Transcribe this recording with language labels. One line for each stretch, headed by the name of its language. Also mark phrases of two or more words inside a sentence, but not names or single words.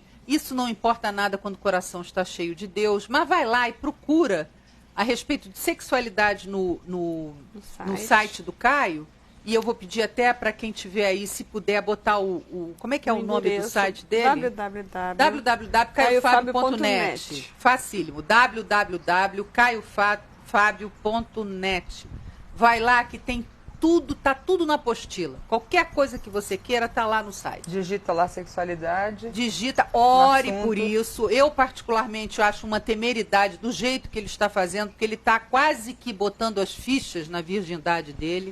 Portuguese: Isso não importa nada quando o coração está cheio de Deus, mas vai lá e procura a respeito de sexualidade no site do Caio. E eu vou pedir até para quem tiver aí, se puder, botar como é que é o nome do site dele? www.caiofabio.net. Facílimo. www.caiofabio.net. Vai lá que tem tá tudo na apostila. Qualquer coisa que você queira tá lá no site. Digita lá sexualidade. Digita, ore assunto. por isso. Eu, particularmente, acho uma temeridade do jeito que ele está fazendo, porque ele está quase que botando as fichas na virgindade dele.